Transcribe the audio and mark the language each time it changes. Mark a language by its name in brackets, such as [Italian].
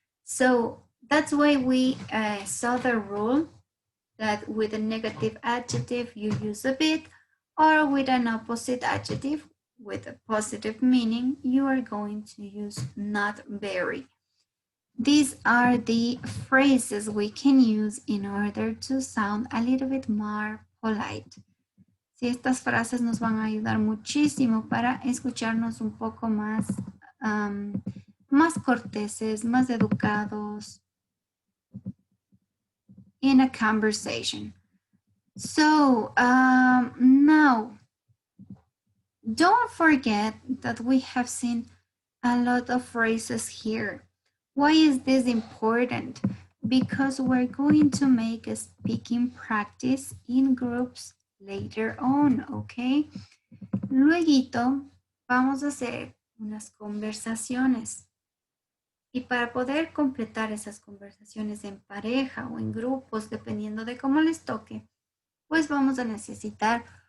[English] So that's why we saw the rule that with a negative adjective, you use a bit, or with an opposite adjective with a positive meaning, you are going to use not very. These are the phrases we can use in order to sound a little bit more polite. [Spanish] Sí, estas frases nos van a ayudar muchísimo para escucharnos un poco más, más corteses, más educados [English] in a conversation. So now, don't forget that we have seen a lot of phrases here. Why is this important? Because we're going to make a speaking practice in groups later on, okay? [Spanish] Luego vamos a hacer unas conversaciones. Y para poder completar esas conversaciones en pareja o en grupos, dependiendo de cómo les toque, pues vamos a necesitar,